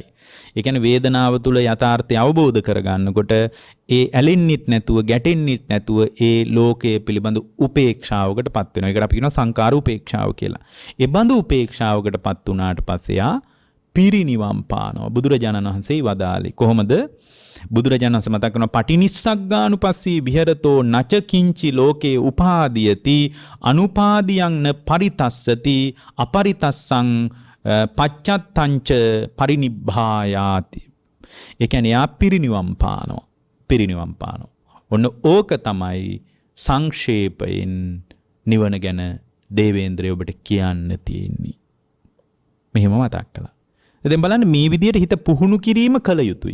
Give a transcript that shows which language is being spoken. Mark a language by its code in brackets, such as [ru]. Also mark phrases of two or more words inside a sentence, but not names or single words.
[si] ඒ කියන්නේ වේදනාව තුළ යථාර්ථය අවබෝධ කරගන්නකොට ඒ ඇලෙන්නෙත් නැතුව ගැටෙන්නෙත් නැතුව ඒ ලෝකයේ පිළිබඳ උපේක්ෂාවකටපත් වෙනවා. ඒකට අපි කියනවා සංකාර උපේක්ෂාව කියලා. ඒ බඳු උපේක්ෂාවකටපත් වුණාට පස්සේ යා පිරිනිවන් පානවා. බුදුරජාණන් වහන්සේ වදාළේ කොහොමද? බුදුරජාණන් වහන්සේ මතක් කරනවා [pi] පටිනිස්සග්ගානුපස්සී විහෙරතෝ නච කිංචි ලෝකේ උපාදීයති අනුපාදියං න පරිතස්සති අපරිතස්සං පච්චත්තංච පරිනිබ්බායාති. [si] ඒ කියන්නේ යා පිරිනිවන් පානවා. ඔන්න ඕක තමයි සංක්ෂේපයෙන් නිවන ගැන දේවේන්ද්‍රය ඔබට කියන්න තියෙන්නේ. මෙහෙම මතක් කළා. දැන් බලන්න මේ විදිහට හිත පුහුණු කිරීම කළ යුතුයි.